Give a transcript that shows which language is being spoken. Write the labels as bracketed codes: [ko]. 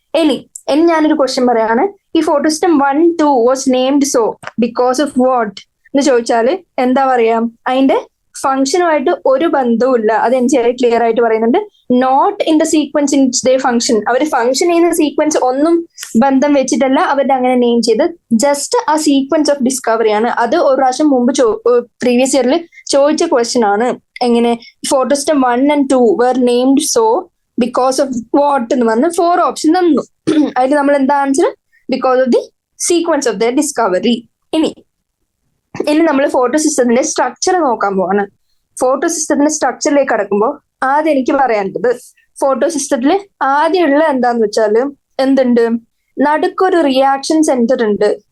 [ml] ഇനി ഞാനൊരു ക്വസ്റ്റ്യൻ പറയാണ്, ഈ [en] photosystem 1, 2 was named so because of what [ml] എന്ന് ചോദിച്ചാല് എന്താ പറയാ, അതിന്റെ ഫംഗ്ഷനുമായിട്ട് ഒരു ബന്ധവും ഇല്ല. അത് NCERT ക്ലിയർ ആയിട്ട് പറയുന്നുണ്ട്. [en] Not in the sequence in they function. [ml] Our function ചെയ്യുന്ന സീക്വൻസ് ഒന്നും ബന്ധം വെച്ചിട്ടല്ല അവരുടെ അങ്ങനെ നെയിം ചെയ്ത്, ജസ്റ്റ് ആ [en] sequence of discovery [ml] ആണ്. അത് ഒരു പ്രാവശ്യം മുമ്പ് പ്രീവിയസ് ഇയറിൽ ചോദിച്ച ക്വസ്റ്റ്യൻ ആണ്. എങ്ങനെ [en] photosystem 1 and 2 were named so because of what [ml] എന്ന് പറഞ്ഞ് 4 ഓപ്ഷൻ തന്നു. അതിൽ നമ്മൾ എന്താ answer, [en] Because of the sequence of the discovery. [ml] ഇനി നമ്മൾ ഫോട്ടോസിസ്റ്റത്തിന്റെ സ്ട്രക്ചർ നോക്കാൻ പോവാണ്. ഫോട്ടോസിസ്റ്റത്തിന്റെ സ്ട്രക്ചറിലേക്ക് കടക്കുമ്പോൾ ആദ്യം എനിക്ക് പറയാനുള്ളത്, ഫോട്ടോസിസ്റ്റത്തിൽ ആദ്യമുള്ള എന്താന്ന് വെച്ചാല് എന്തുണ്ട്, നടുക്കൊരു റിയാക്ഷൻ സെന്റർ ഉണ്ട്.